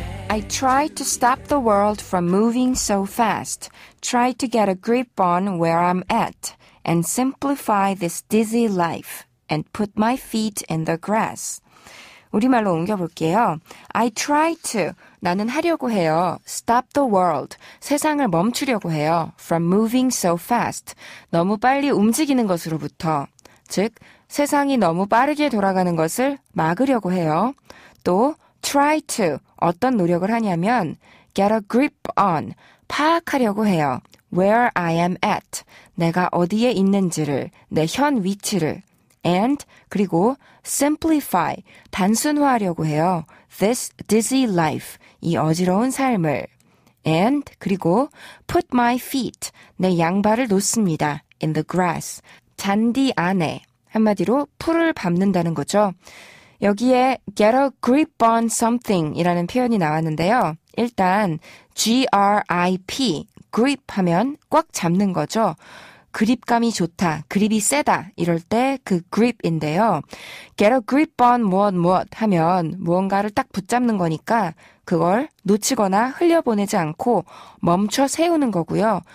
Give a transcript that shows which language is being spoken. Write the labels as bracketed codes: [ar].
[en] I try to stop the world from moving so fast, try to get a grip on where I'm at, and simplify this dizzy life, and put my feet in the grass. [ko] 우리말로 옮겨볼게요. [en] I try to, [ko] 나는 하려고 해요. [en] Stop the world, [ko] 세상을 멈추려고 해요. [en] From moving so fast, [ko] 너무 빨리 움직이는 것으로부터. 즉, 세상이 너무 빠르게 돌아가는 것을 막으려고 해요. 또 [en] try to, [ko] 어떤 노력을 하냐면 [en] get a grip on, [ko] 파악하려고 해요. [en] Where I am at, [ko] 내가 어디에 있는지를, 내 현 위치를. [en] And, [ko] 그리고 [en] simplify, [ko] 단순화하려고 해요. [en] This dizzy life, [ko] 이 어지러운 삶을. [en] And, [ko] 그리고 [en] put my feet, [ko] 내 양발을 놓습니다. [en] In the grass, [ko] 잔디 안에. 한마디로 풀을 밟는다는 거죠. 여기에 [en] get a grip on something [ko] 이라는 표현이 나왔는데요. 일단 grip, grip 하면 꽉 잡는 거죠. 그립감이 좋다, 그립이 세다 이럴 때 그 grip인데요. [en] get a grip on [ko] 무엇 하면 무언가를 딱 붙잡는 거니까 그걸 놓치거나 흘려보내지 않고 멈춰 세우는 거고요.